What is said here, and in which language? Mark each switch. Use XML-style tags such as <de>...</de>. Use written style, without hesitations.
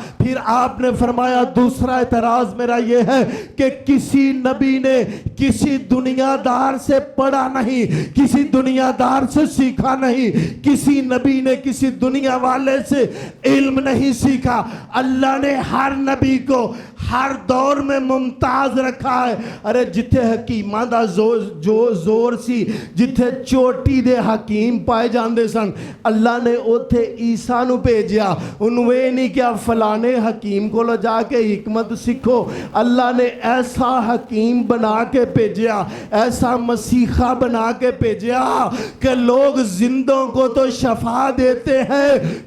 <ur>پھر آپ نے فرمایا دوسرا اعتراض میرا یہ ہے کہ کسی نبی نے کسی دنیا دار سے پڑھا نہیں, کسی دنیا دار سے سیکھا نہیں, کسی نبی نے کسی دنیا والے سے علم نہیں سیکھا. اللہ نے ہر نبی کو ہر دور میں ممتاز رکھا ہے.</ur> <pa>ارے جتھے حکیماں دا زور سی, جتھے چوٹی دے حکیم پائے جاندے سن, اللہ نے اوتھے عیسیٰ نو بھیجیا.</pa> <ur>انہوں یہ نہیں کہ فلانے حکیم کو لے جا کے حکمت سیکھو, اللہ نے ایسا حکیم بنا کے بھیجیا, ایسا مسیحا بنا کے بھیجیا کہ لوگ زندوں کو تو شفا دیتے ہیں.</ur>